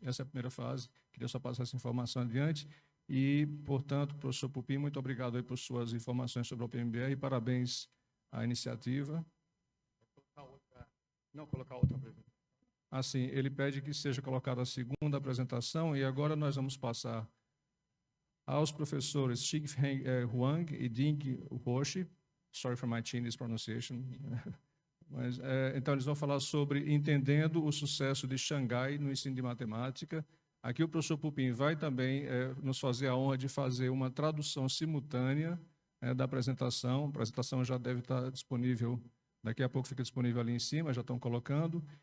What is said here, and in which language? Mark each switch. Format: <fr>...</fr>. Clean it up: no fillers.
<pt>Essa é a primeira fase, queria só passar essa informação adiante. E, portanto, professor Pupim, muito obrigado aí por suas informações sobre o PMBR e parabéns à iniciativa. Não, colocar outra apresentação. Assim, ele pede que seja colocada a segunda apresentação e agora nós vamos passar aos professores Xingfeng Huang e Ding Rouxi.</pt> <en>Sorry for my Chinese pronunciation.</en> <pt>Mas, então, eles vão falar sobre Entendendo o Sucesso de Xangai no Ensino de Matemática. Aqui o professor Pupim vai também nos fazer a honra de fazer uma tradução simultânea da apresentação. A apresentação já deve estar disponível, daqui a pouco fica disponível ali em cima, já estão colocando.</pt>